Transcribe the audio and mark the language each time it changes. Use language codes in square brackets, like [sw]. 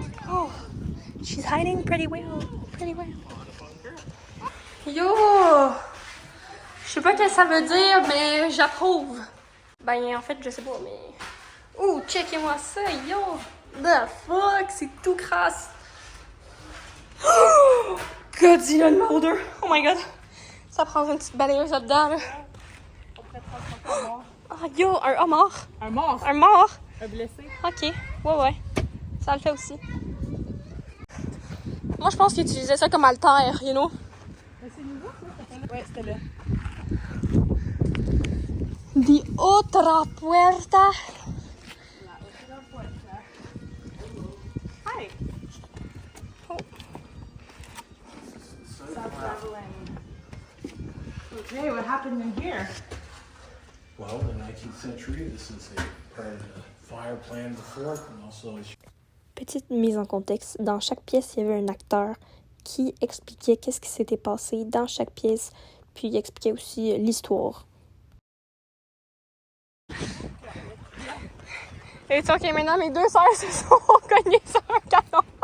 [en] Oh, she's hiding pretty well. Pretty well. Yo! [fr] Je sais pas ce que ça veut dire, mais j'approuve. Ben, en fait, je sais pas, mais... Oh, checkez-moi ça, yo! The fuck, c'est tout crasse. Oh, Godzilla Molder. Oh my god. Ça prend une petite balayeuse là-dedans, là. On pourrait transporter un mort. Oh, yo, un homard. Un mort? Un mort. Un blessé? Ok, ouais. Ça le fait aussi. Moi, je pense qu'ils utilisaient ça comme altère, you know? Mais c'est nouveau, ça? Ouais, c'était là. [es] The otra puerta. [en] Hi! Oh. Stop traveling. Okay, what happened in here? Well, in the 19th century, this is a part of the fire plan of the fort, and also [fr] Petite mise en contexte, dans chaque pièce, il y avait un acteur qui expliquait qu'est-ce qui s'était passé dans chaque pièce, puis il expliquait aussi l'histoire. Et tu vois que maintenant mes deux sœurs se sont cognées sur un canon.